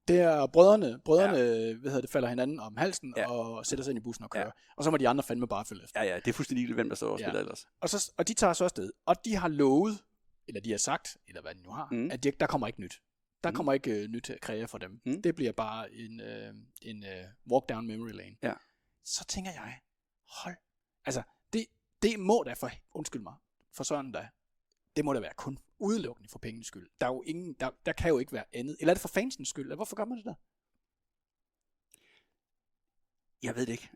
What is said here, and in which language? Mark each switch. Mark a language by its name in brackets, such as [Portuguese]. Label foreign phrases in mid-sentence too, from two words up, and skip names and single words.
[Danish] Det er brødrene falder hinanden om halsen og sætter sig ind i bussen og kører. Ja. Og så må de andre fandme bare følge efter. Ja, det er fuldstændig ligegyldigt, hvem der står og spiller ellers. Og de tager så afsted. Og de har lovet, eller de har sagt, eller hvad de nu har, at der kommer ikke nyt. Der kommer ikke nyt kreativ for dem. Det bliver bare en [English] walk down memory lane. [Danish] Ja. Så tænker jeg, altså det må da undskyld mig, for sådan da, det må da være kun udelukkende for pengenes skyld. Der er jo ingen, der kan jo ikke være andet. Eller er det for fansens skyld? Eller hvorfor gør man det der? Jeg ved det ikke.